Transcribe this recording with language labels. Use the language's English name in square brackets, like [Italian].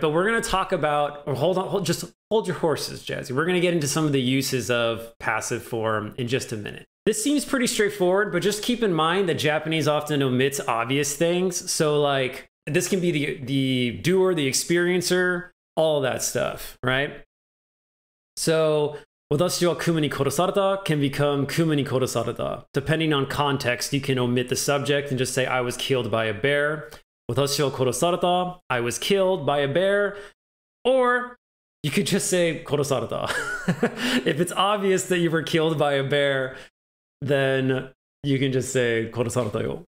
[English] But we're going to talk about, or just hold your horses, Jazzy. We're going to get into some of the uses of passive form in just a minute. This seems pretty straightforward, but just keep in mind that Japanese often omits obvious things. So like, this can be the doer, the experiencer, all that stuff, right? So [Japanese] 私は熊に殺された [English] can become [Japanese] 熊に殺された. [English] Depending on context, you can omit the subject and just say I was killed by a bear. [Japanese] 私は殺された [English] I was killed by a bear. Or you could just say [Japanese] 殺された. [English] If it's obvious that you were killed by a bear, then you can just say [Japanese] 殺されたよ.